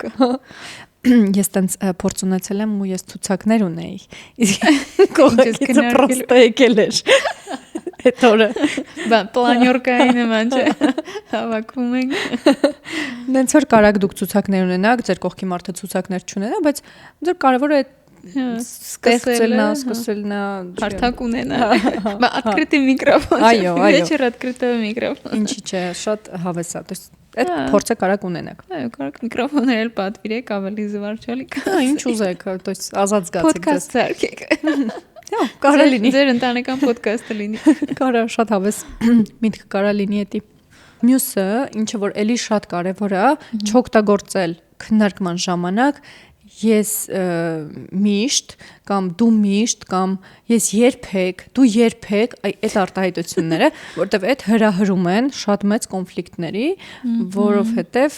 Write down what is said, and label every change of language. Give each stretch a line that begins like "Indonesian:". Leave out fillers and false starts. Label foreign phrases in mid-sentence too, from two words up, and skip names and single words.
Armenian: ես տենց փորձ ունեցել եմ ու ես ցուցակներ ունեի իսկ կողքից պրոստը եկել էր այդ օրը պլանյորկայի նման չէ հավաքում ենք նենց որ կարաք դուք ցուցակներ ունենաք ձեր կողքի մարդը ցուցակներ չունենա բայց ձեր կարևորը է սկսելնա հարթակ ունենա
Russian: открытый микрофон
Armenian: այո
Russian: вечер открытого микрофона
Armenian: ինչի՞ չէ շատ հավես է
Russian: то есть
Armenian: այդ փորձը կարաք ունենաք այո կարաք միկրոֆոներ էլ պատվիրեք ավելի զվարճալի կա ինչ ուզեք
Russian: то есть
Armenian: ազատ զգացեք podcast սարքեք հա կարա լինի ձեր ընտանեկան podcast-ը լինի կարա շատ հավես միտք կարա լինի էտի մյուսը ինչը որ էլի շատ կարևոր է չօգտագործել քննարկման ժամանակ ես միշտ կամ դու միշտ կամ ես երբեք դու երբեք այդ արտահայտությունները որտեվ այդ հրահրում են շատ մեծ կոնֆլիկտների որովհետև